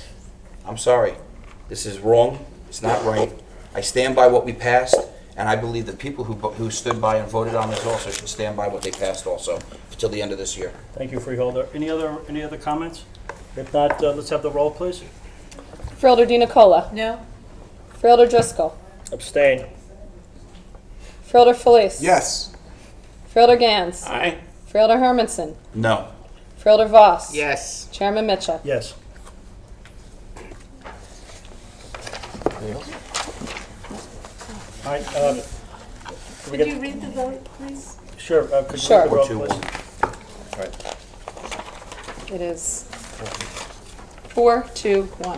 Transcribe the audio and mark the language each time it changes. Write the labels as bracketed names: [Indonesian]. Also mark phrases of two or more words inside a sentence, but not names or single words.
[English] I'm sorry. This is wrong. It's not right. I stand by what we passed, and I believe that people who stood by and voted on this also should stand by what they passed also until the end of this year. Thank you, Freeholder. Any other comments? If not, let's have the roll, please. Freeholder DiNicola. No? Freeholder Driscoll. Abstain. Freeholder Felice. Yes. Freeholder Gans. Aye. Freeholder Hermanson. No. Freeholder Voss. Yes. Chairman Mitchell. Yes. All right. Could you read the vote, please? Sure. Could you Sure. read the vote, please? Right. It is 4-2-1.